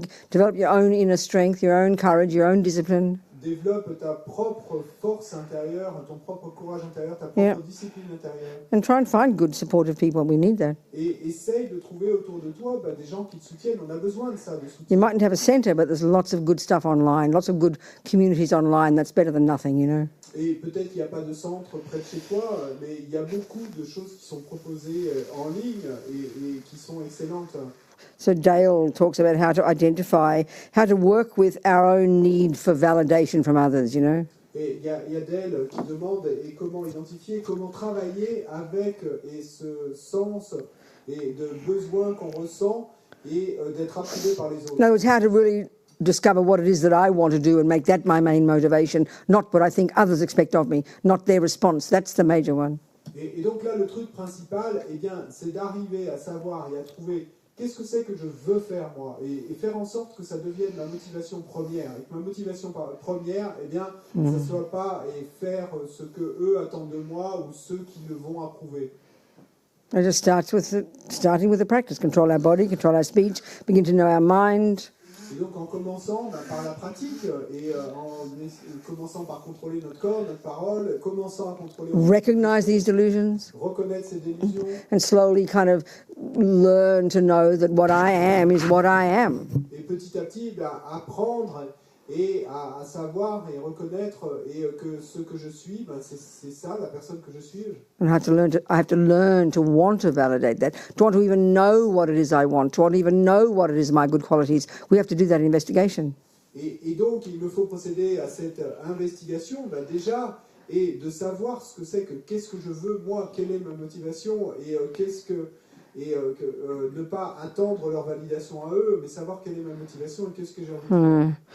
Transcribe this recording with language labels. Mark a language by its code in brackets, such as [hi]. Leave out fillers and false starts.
[en] develop your own inner strength, your own courage, your own discipline. [fr] Développe ta propre force intérieure, ton propre courage intérieur, ta propre discipline intérieure. [en] And try and find good, supportive people. We need that. [fr] Et essaye de trouver autour de toi des gens qui te soutiennent. On a besoin de ça, de soutien. [en] You mightn't have a centre, but there's lots of good stuff online, lots of good communities online. That's better than nothing, [fr] Et peut-être qu'il n'y a pas de centre près de chez toi, mais il y a beaucoup de choses qui sont proposées en ligne et qui sont excellentes. [en] So Dale talks about how to identify, how to work with our own need for validation from others, [fr] Et il y a Dale qui demande comment identifier, comment travailler avec ce sens et de besoin qu'on ressent et d'être approuvé par les autres. [en] In other words, how to really discover what it is that I want to do and make that my main motivation, not what I think others expect of me, not their response. That's the major one. [fr] Et donc là, le truc principal, c'est d'arriver à savoir et à trouver qu'est-ce que c'est que je veux faire moi et faire en sorte que ça devienne ma motivation première. Et que ma motivation première, ça ne soit pas faire ce que eux attendent de moi ou ceux qui le vont approuver. [en] It just starting with the practice. Control our body, control our speech, begin to know our mind. [fr] Et donc en commençant par la pratique et en commençant par contrôler notre corps, notre parole, commençant à contrôler... [en] Recognize these delusions. [fr] Reconnaître ces délusions. [en] And slowly kind of learn to know that what I am is what I am. [fr] Et petit à petit, apprendre et à savoir et reconnaître que ce que je suis, c'est ça, la personne que je suis. [en] And I have to learn to want to validate that, to want to even know what it is I want, to want to even know what it is my good qualities. We have to do that investigation. [fr] Et donc, il me faut procéder à cette investigation, déjà, et de savoir ce que c'est qu'est-ce que je veux, moi, quelle est ma motivation, et ne pas attendre leur validation à eux, mais savoir quelle est ma motivation et qu'est-ce que j'ai envie de faire.